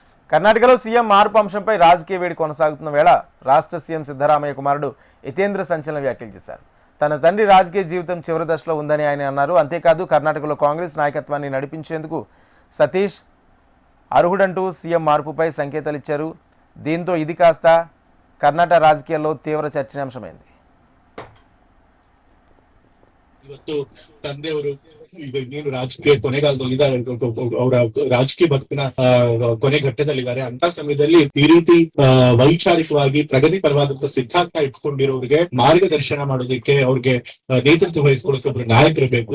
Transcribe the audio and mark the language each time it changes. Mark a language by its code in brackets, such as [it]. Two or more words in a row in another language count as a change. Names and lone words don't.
[te] కర్ణాటకలో సీఎం మార్పు అంశంపై రాజకీయ వేడి కొనసాగుతున్న వేళ రాష్ట్ర సీఎం సిద్ధరామయ్య కుమారుడు హితేంద్ర సంచలన వ్యాఖ్యలు చేశారు. తన తండ్రి రాజకీయ జీవితం చివరి దశలో ఉందని ఆయన అన్నారు. అంతేకాదు కర్ణాటకలో కాంగ్రెస్ నాయకత్వాన్ని నడిపించేందుకు సతీష్ అర్హుడంటూ సీఎం మార్పుపై సంకేతాలు ఇచ్చారు. దీంతో ఇది కాస్త కర్ణాటక రాజకీయాల్లో తీవ్ర చర్చనీయాంశమైంది. [kn] ಇವತ್ತು ತಂದೆಯವರು ಈಗ ಇನ್ನೇನು ರಾಜಕೀಯ ಕೊನೆಗಾಲದಲ್ಲಿ ಇದ್ದಾರೆ, ಅವರ ರಾಜಕೀಯ ಬದುಕಿನ ಕೊನೆ ಘಟ್ಟದಲ್ಲಿದ್ದಾರೆ. ಅಂತ ಸಮಯದಲ್ಲಿ ಈ ರೀತಿ ವೈಚಾರಿಕವಾಗಿ ಪ್ರಗತಿ ಪರವಾದಂತಹ ಸಿದ್ಧಾಂತ ಇಟ್ಕೊಂಡಿರೋರಿಗೆ ಮಾರ್ಗದರ್ಶನ ಮಾಡೋದಕ್ಕೆ, ಅವ್ರಿಗೆ ನೇತೃತ್ವ ವಹಿಸ್ಕೊಳ್ಳೋಕೆ ಒಬ್ರು ನಾಯಕರು ಬೇಕು.